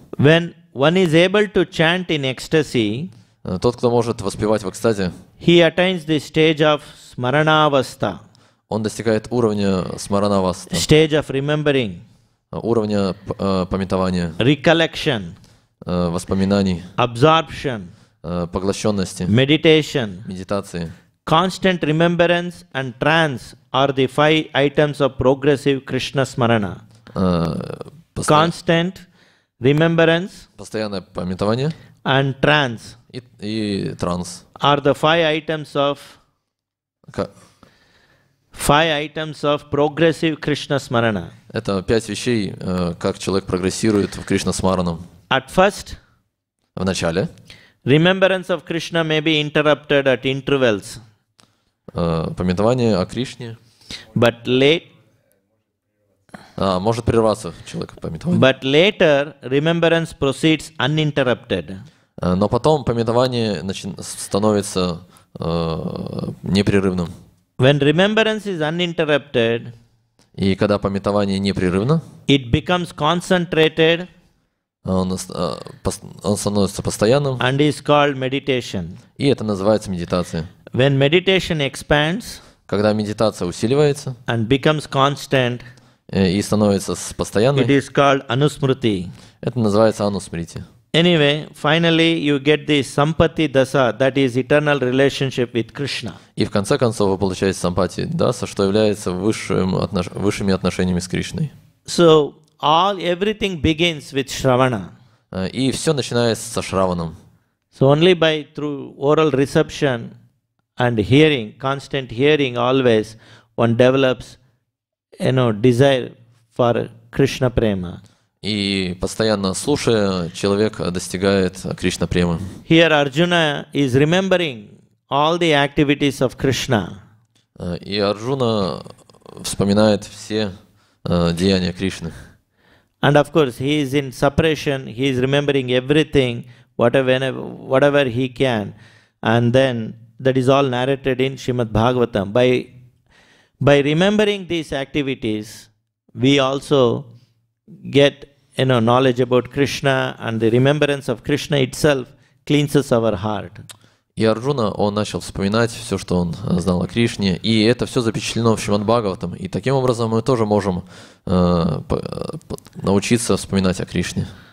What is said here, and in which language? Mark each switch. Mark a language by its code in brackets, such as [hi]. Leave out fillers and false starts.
[en] When one is able to chant in ecstasy, [ru] Тот, кто может воспевать в экстазе, [en] he attains the stage of Smaranavastha, [ru] он достигает уровня смаранаваста, [en] stage of remembering, [ru] уровня памятования, [en] recollection, [ru] воспоминаний, [en] absorption, [ru] поглощенности, [en] meditation. [ru] медитации. [en] Constant remembrance and trance are the 5 items of progressive Krishna Smarana. Constant remembrance [ru] Постоянное памятование [en] and trance [ru] и транс. [en] are the 5 items of progressive Krishna Smarana. [ru] Это 5 вещей, как человек прогрессирует в Кришна Смаранам. [en] At first, [ru] В начале [en] remembrance of Krishna may be interrupted at intervals, [ru] памятование о Кришне [en] but [ru] может прерваться человек памятование. [en] but later remembrance proceeds uninterrupted. [ru] Но потом памятование становится непрерывным. [en] When remembrance is uninterrupted, [ru] И когда памятование непрерывно, [en] it becomes concentrated [ru] он становится постоянным, [en] and is called meditation. [ru] и это называется медитация. [en] When meditation expands [ru] Когда медитация усиливается [en] and becomes constant, [ru] и становится [en] it [ru] постоянной, [en] is called anusmriti. [ru] это называется анусмрити. [en] Anyway, finally you get the sampati dasa, that is eternal relationship with Krishna. [ru] И в конце концов вы получаете сампати даса, что является высшими отношениями с Кришной. [en] So everything begins with Shravana. [ru] И все начинается со Шраваном. [en] So only through oral reception and hearing, constant hearing always, one develops desire for Krishna prema. [ru] И постоянно слушая, человек достигает Кришна премы. [en] Here Arjuna is remembering all the activities of Krishna. [ru] И Арджуна вспоминает все деяния Кришны. [en] And of course, he is in separation, he is remembering everything, whatever he can. And then that is all narrated in Srimad Bhagavatam. By remembering these activities, we also get knowledge about Krishna, and the remembrance of Krishna itself cleanses our heart. [ru] И Арджуна, он начал вспоминать все, что он знал о Кришне, и это все запечатлено в Шримад Бхагаватам. И таким образом мы тоже можем научиться вспоминать о Кришне.